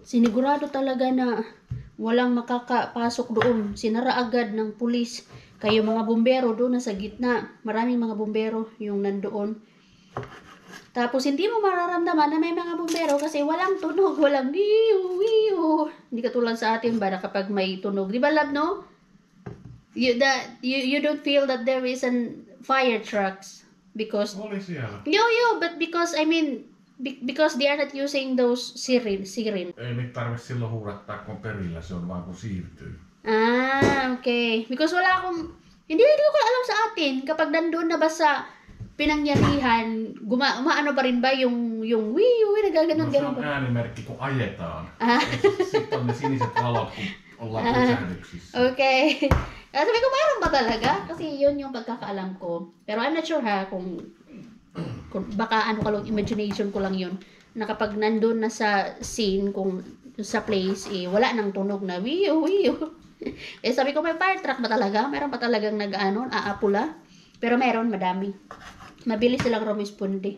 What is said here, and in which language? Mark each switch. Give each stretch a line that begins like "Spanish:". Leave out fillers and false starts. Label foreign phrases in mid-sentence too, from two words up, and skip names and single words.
Filipino: Sinigurado talaga na walang makakapasok doon. Sinara agad ng pulis. Kayo mga bumbero doon nasa gitna. Maraming mga bumbero yung nandoon. Tapos hindi mo mararamdaman na may mga bumbero kasi walang tunog, walang wiu wiu. Hindi katulad sa atin ba na kapag may tunog. Di ba love, no?
English: You don't feel that there is an fire trucks because
Finnish: Oli siellä.
English: but because I mean because they are not using those siren.
Finnish: Ei niitä tarvitse silloin huudattaa kun perillä, se on vaan kun siirtyy.
English: Okay.
Filipino: Because wala akong hindi ko alam sa atin kapag nandoon na ba sa pinangyarihan, umaano pa rin ba yung wii, nagaganon
Finnish: No se
Filipino: ganon
Finnish: on
Filipino: ba?
Finnish: äänimerkki kun ajetaan. Sitten on ne siniset valot kun ollaan pysähdyksissä.
English: Okay.
Filipino: Sabi ko, mayroon ba talaga? Kasi yun yung pagkakaalam ko. Pero
English: I'm not sure
Filipino: ha, kung baka ano kalong imagination ko lang yun. Na kapag nandun na sa scene, kung sa place, wala nang tunog na wiyo. Sabi ko, may
English: fire truck
Filipino: ba talaga? Mayroon ba talagang aapula? Pero meron, madami. Mabilis silang rumisponde.